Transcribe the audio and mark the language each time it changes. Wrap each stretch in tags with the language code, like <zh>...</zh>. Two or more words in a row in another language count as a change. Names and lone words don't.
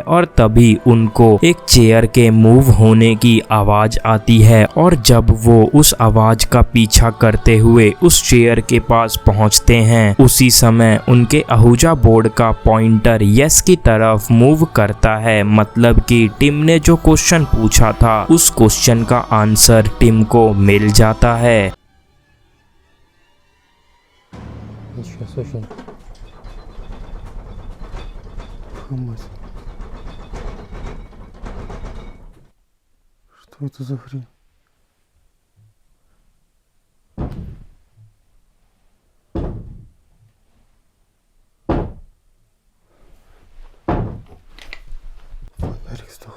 <hi>और तभी उनको एक चेयर के मूव होने की आवाज आती है और जब वो उस आवाज का पीछा करते हुए उस चेयर के पास पहुंचते हैं, उसी समय उनके अहुजा बोर्ड का पॉइंटर यस की तरफ मूव करता है। मतलब कि टिम ने जो क्वेश्चन पूछा था उस क्वेश्चन का आंसर टिम को मिल जाता है।</hi> <ru>Сейчас очень Твою мать. Что это за хрень? Фонарик сдох.</ru>